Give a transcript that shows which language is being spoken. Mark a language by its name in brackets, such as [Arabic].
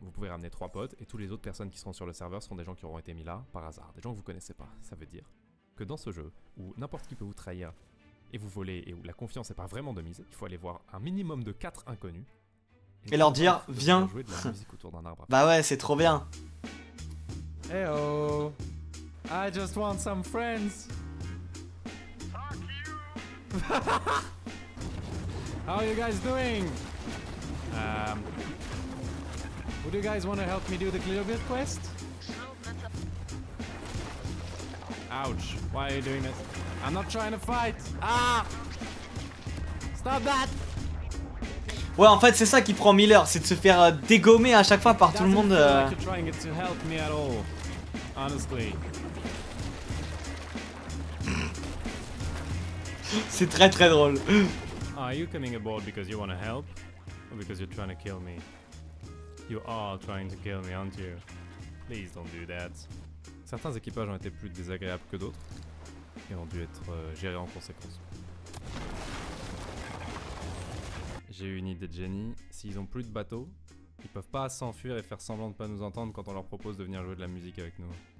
[French] Vous pouvez ramener 3 potes et tous les autres personnes qui seront sur le serveur seront des gens qui auront été mis là par hasard. Des gens que vous connaissez pas. Ça veut dire que dans ce jeu, où n'importe qui peut vous trahir et vous voler et où la confiance n'est pas vraiment de mise, il faut aller voir un minimum de 4 inconnus. Et leur dire, vous viens. allez jouer de la musique autour d'un arbre. Bah ouais, c'est trop bien. [English] Hey oh, I just want some friends. How are you guys doing? Would you guys want to help me do the Cleobit quest? Ouch, why are you doing this? I'm not trying to fight. Ah! Stop that! [French] Ouais, en fait, c'est ça qui prend 1000 heures, c'est de se faire dégommer à chaque fois par tout le monde. [English] Doesn't feel like you're trying to help me at all, honestly. [French] C'est très très drôle. [English] Are you coming aboard because you want to help? Or because you're trying to kill me? You are trying to kill me, aren't you? Please don't do that. [French] Certains équipages ont été plus désagréables que d'autres et ont dû être gérés en conséquence. J'ai eu une idée de génie. S'ils ont plus de bateaux, ils peuvent pas s'enfuir et faire semblant de pas nous entendre quand on leur propose de venir jouer de la musique avec nous.